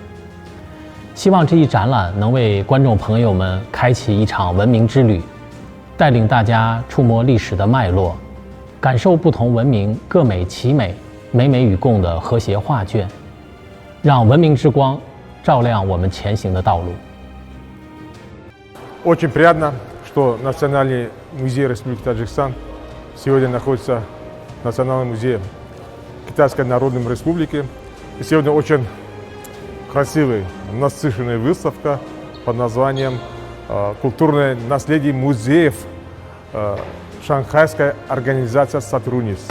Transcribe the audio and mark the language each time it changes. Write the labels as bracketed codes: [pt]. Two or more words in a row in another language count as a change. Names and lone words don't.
[zh] 希望这一展览能为观众朋友们开启一场文明之旅，带领大家触摸历史的脉络，感受不同文明各美其美、美美与共的和谐画卷，让文明之光照亮我们前行的道路。 [ru] Очень приятно, что Национальный музей Республики Таджикистан сегодня находится в Национальном музее Китайской Народной Республики. И сегодня очень красивая, насыщенная выставка под названием «Культурное наследие музеев Шанхайской организации сотрудничества».